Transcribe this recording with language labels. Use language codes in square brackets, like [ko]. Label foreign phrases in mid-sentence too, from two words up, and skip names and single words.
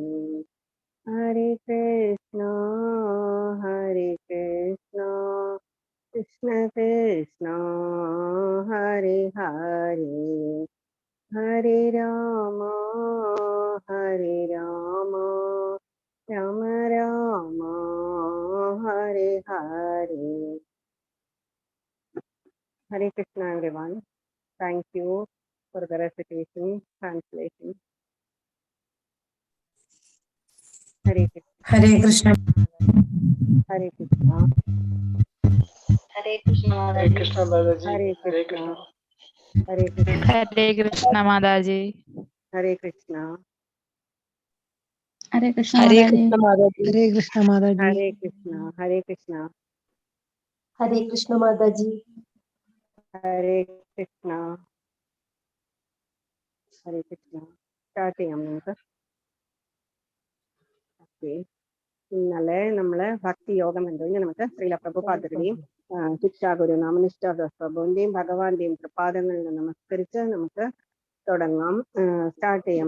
[sa] ഹരി കൃഷ്ണ കൃഷ്ണ കൃഷ്ണ ഹരി ഹരി. ഹരി രാമ രാമ രാമ ഹരി ഹരി. [en] Hare Krishna everyone. Thank you for the recitation, translation. Hare Krishna. Hare Krishna. Hare Krishna. Hare Krishna. Hare Krishna Balaji. Hare Hare Krishna. Krishna. Hare Krishna. Hare Krishna Mataji. Hare Krishna. Hare Krishna. Hare Mataji. Krishna Mataji. Hare Krishna Mataji. Hare Krishna. Hare Krishna. Hare Krishna Mataji. Hare Krishna. Hare Krishna. [ml] Start ചെയ്യാം നമുക്ക്. ഓക്കെ, ഇന്നലെ നമ്മള് ഭക്തി യോഗം എന്തെങ്കിൽ നമുക്ക് ശ്രീല പ്രഭുപാദരുടെയും ശിക്ഷാഗുരു നാമനിഷ്ഠ പ്രഭുവിന്റെയും ഭഗവാന്റെയും കൃപാദങ്ങളിൽ നമസ്കരിച്ച് നമുക്ക് തുടങ്ങാം, സ്റ്റാർട്ട് ചെയ്യാം.